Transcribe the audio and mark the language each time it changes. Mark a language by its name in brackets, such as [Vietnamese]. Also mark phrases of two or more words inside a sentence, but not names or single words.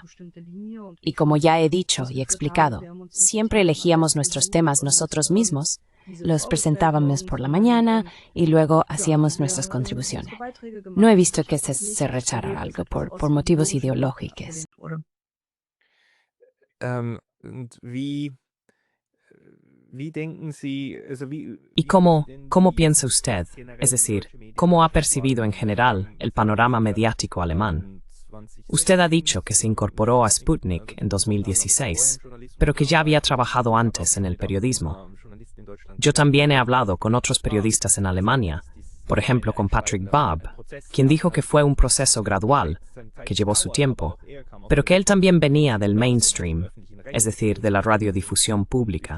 [Spanish] Y como ya he dicho y explicado, siempre elegíamos nuestros temas nosotros mismos, los presentábamos por la mañana y luego hacíamos nuestras contribuciones. No he visto que se rechazara algo por motivos ideológicos. [German] Und wie denken Sie, also [Spanish] ¿Y cómo piensa usted, es decir, cómo ha percibido en general el panorama mediático alemán? Usted ha dicho que se incorporó a Sputnik en 2016, pero que ya había trabajado antes en el periodismo. Yo también he hablado con otros periodistas en Alemania, por ejemplo con Patrick Barb, quien dijo que fue un proceso gradual, que llevó su tiempo, pero que él también venía del mainstream, es decir, de la radiodifusión pública.